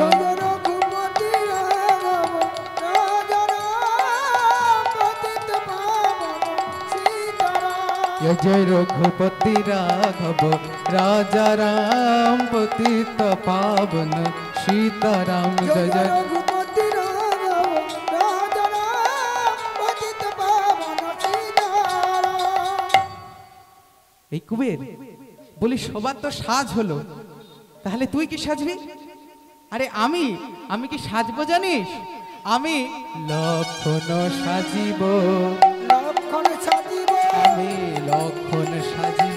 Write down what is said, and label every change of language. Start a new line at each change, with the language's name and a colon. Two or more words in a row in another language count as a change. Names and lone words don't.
Hindi: जय रघुपति राघव राजा राम पतित पावन सीताराम। जय रघुपति राघव राजा राम पतित पावन सीताराम। जय जय रघुपति राघव राजा राम पतित पावन सीताराम।
Bangla: এই কুবের, বলি সবার তো সাজ হলো, তাহলে তুই কি সাজবি? আরে আমি কি সাজবো জানিস? আমি লক্ষণ সাজিব, লক্ষণ সাজিব, আমি লক্ষণ সাজিব,